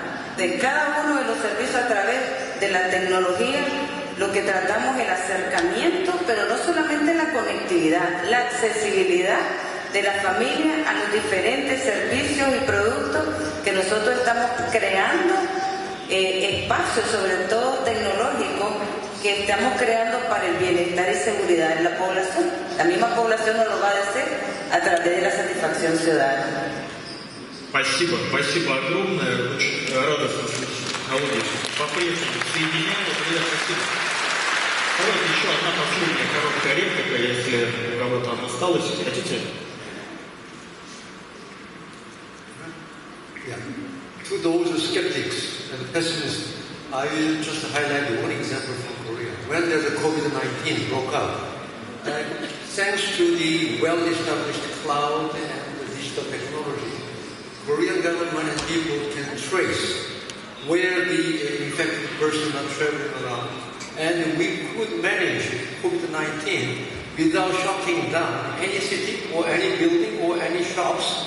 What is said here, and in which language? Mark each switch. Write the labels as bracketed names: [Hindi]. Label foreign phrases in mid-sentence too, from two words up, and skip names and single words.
[Spanish] De cada uno de los servicios a través de la tecnología, lo que tratamos es el acercamiento, pero no solamente la conectividad, la accesibilidad de la familia a los diferentes servicios y productos que nosotros estamos creando, espacios sobre todo tecnológicos, que estamos creando para el bienestar y seguridad de la población. La misma población nos lo va a decir a través de la satisfacción ciudadana. [Russian] Спасибо, спасибо огромное. Очень радостно слышать технологии. По-прежнему соединяю. Спасибо. Давайте еще одна последняя короткая реплика, если у кого-то она осталась. Хотите? [English] Yeah. To those skeptics and pessimists, I will just highlight one example from Korea. When the COVID-19 broke out, thanks to the well-established cloud and the digital technology, Korean government and people can trace where the infected person are traveling around, and we could manage COVID-19 without shutting down any city or any building or any shops.